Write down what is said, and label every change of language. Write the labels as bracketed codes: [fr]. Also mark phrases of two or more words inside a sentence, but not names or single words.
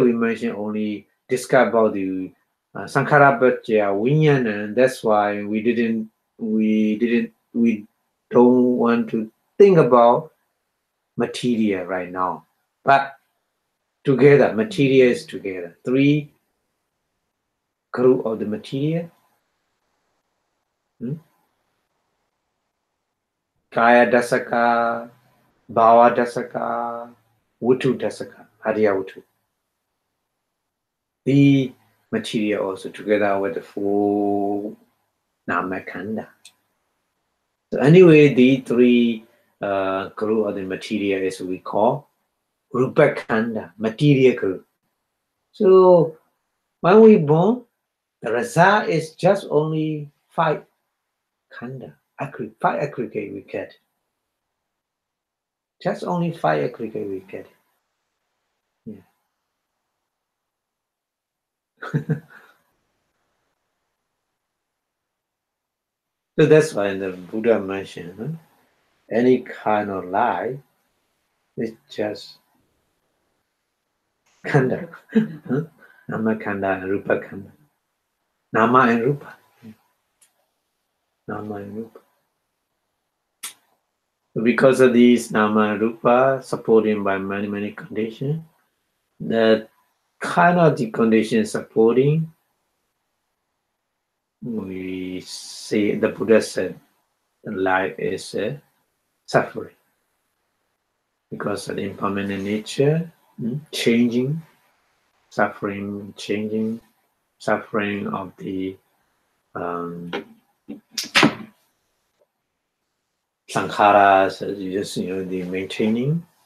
[en] We mention only discuss about the [pi] Saṅkhāra-paccayā Viññāṇaṃ. [en] That's why we don't want to think about material right now. But together, material is together. Three group of the material. [pi] Kaya dasaka, bhava dasaka, vutu dasaka, hariya vutu. [en] The material also together with the four [pi] nama khanda. [en] So anyway, the three group of the material is we call [pi] rupa khanda, [en] material group. So when we born, the result is just only 5 khanda, 5 aggregate we get. Just only 5 aggregate we get. Yeah. So that's why the Buddha mentioned any kind of life is [pi] just khanda. Nama khanda and rupa khanda. Nama and rupa. Nama and rupa. [en] So because of these nama and rupa supported by many conditions, that kind of the condition supporting, we see the Buddha said life is suffering because of the impermanent nature, changing, suffering, changing, suffering of the sankharas, just the maintaining.